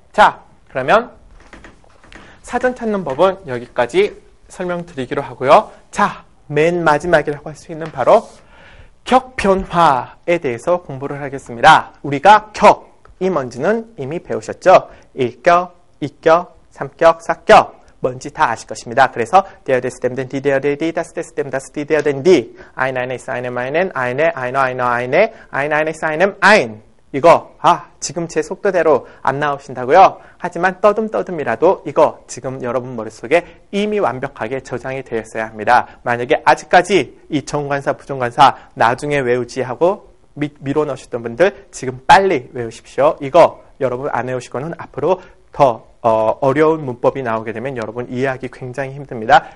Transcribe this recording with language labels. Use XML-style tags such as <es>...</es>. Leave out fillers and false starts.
<ko>자, 그러면 사전 찾는 법은 여기까지 설명드리기로 하고요. 자, 맨 마지막이라고 할 수 있는 바로 격변화에 대해서 공부를 하겠습니다. 우리가 격이 뭔지는 이미 배우셨죠? 1격, 2격, 3격, 4격 뭔지 다 아실 것입니다.</ko> <de>그래서 der, des, dem, den, die, der, die, das, des, dem, das, die, der, den, die ein, eines, einem, einen, eine, einer, einer, eine, ein, eines, einem, ein</de> <ko>이거 지금 제 속도대로 안 나오신다고요? 하지만 떠듬떠듬이라도 이거 지금 여러분 머릿속에 이미 완벽하게 저장이 되어 있어야 합니다. 만약에 아직까지 이 정관사, 부정관사 나중에 외우지 하고 미뤄놓으셨던 분들 지금 빨리 외우십시오. 이거 여러분 안 외우실 거는 앞으로 더 어려운 문법이 나오게 되면 여러분 이해하기 굉장히 힘듭니다.</ko>